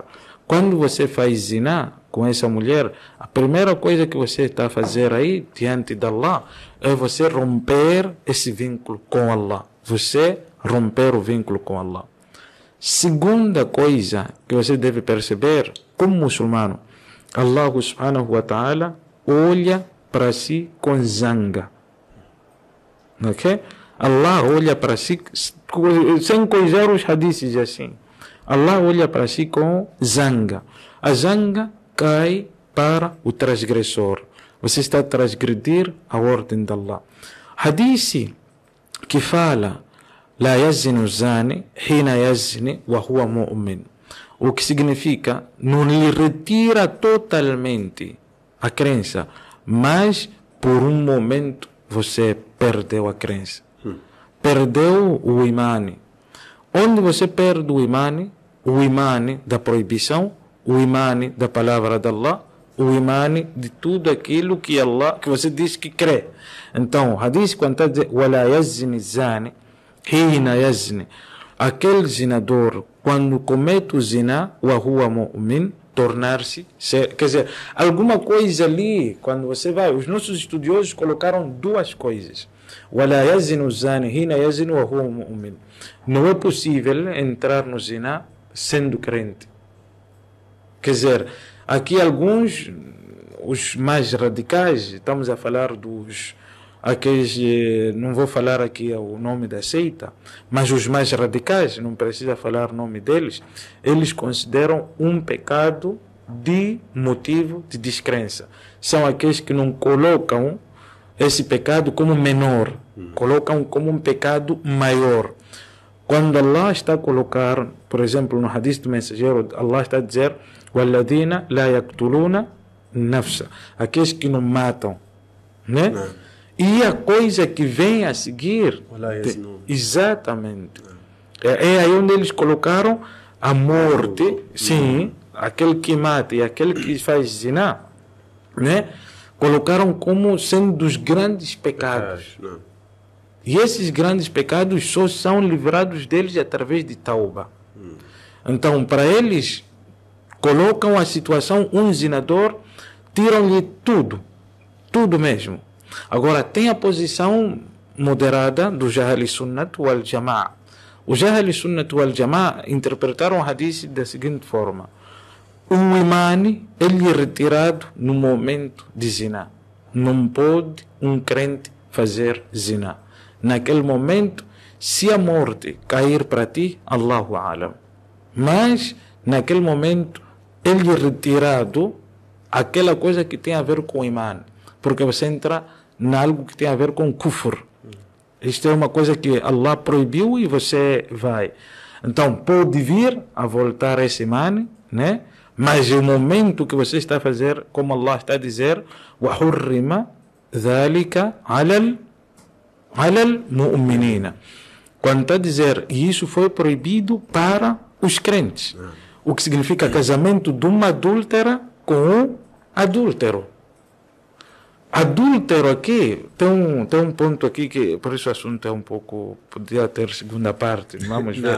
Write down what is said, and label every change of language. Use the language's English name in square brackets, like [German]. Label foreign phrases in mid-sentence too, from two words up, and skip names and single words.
[Portuguese] Quando você faz zina com essa mulher, a primeira coisa que você está a fazer aí diante de Allah é você romper esse vínculo com Allah. Você romper o vínculo com Allah. Segunda coisa que você deve perceber, como muçulmano, [Arabic] الله سبحانه وتعالى [Portuguese] olha para si com zanga. Ok? Allah olha para si, sem coisar os hadiths assim. Allah olha para si com zanga. A zanga cai para o transgressor. Você está a transgredir a ordem de Allah. Hadith que fala: [Arabic] "لا يزني الزاني حين يزني وهو مؤمن", [Portuguese] o que significa não lhe retira totalmente a crença, mas por um momento você perdeu a crença, perdeu o imani. Onde você perde o imani da proibição, o imani da palavra de Allah, o imani de tudo aquilo que Allah, que você diz que crê. Então, o hadith quando está dizendo [Arabic] "ولا يزني الزاني حين يزني", [Portuguese] aquele zinador quando comete o zina, [Arabic] وهو مؤمن, [Portuguese] tornar-se, quer dizer, alguma coisa ali, quando você vai, os nossos estudiosos colocaram duas coisas. [Arabic] "ولا يزني الزاني حين يزني وهو مؤمن". [Portuguese] Não é possível entrar no zina sendo crente. Quer dizer, aqui alguns, os mais radicais, estamos a falar dos aqueles, não vou falar aqui o nome da seita, mas os mais radicais, não precisa falar o nome deles, eles consideram um pecado de motivo de descrença. São aqueles que não colocam esse pecado como menor, colocam como um pecado maior. Quando Allah está a colocar, por exemplo, no hadith do mensageiro, Allah está a dizer: [Arabic] "والذين لا يقتلون النفس", [Portuguese] aqueles que não matam, né? E a coisa que vem a seguir, exatamente, é aí onde eles colocaram a morte, sim, aquele que mata e aquele que faz zina, né? Colocaram como sendo dos grandes pecados. E esses grandes pecados só são livrados deles através de tauba. Então, para eles, colocam a situação, um zinador, tiram-lhe tudo mesmo. Agora, tem a posição moderada do [Arabic] أهل السنة والجماعة. [Portuguese] O [Arabic] أهل السنة والجماعة [Portuguese] interpretaram o hadith da seguinte forma: o imani, ele é retirado no momento de zina. Não pode um crente fazer zina. Naquele momento, se a morte cair para ti, [Arabic] الله أعلم. [Portuguese] Mas, naquele momento, ele é retirado aquela coisa que tem a ver com o imã. Porque você entra em algo que tem a ver com kufr. Isto é uma coisa que Allah proibiu e você vai. Então, pode vir a voltar esse imã, né? Mas o momento que você está a fazer, como Allah está a dizer, [Arabic] وَحُرِّمَ ذَلِكَ عَلَى الْمُؤْمِنِينَ. [Portuguese] Quando está a dizer, e isso foi proibido para os crentes. O que significa casamento de uma adúltera com um adúltero. Adúltero aqui, tem um ponto aqui que, por isso o assunto é um pouco, podia ter segunda parte, vamos ver.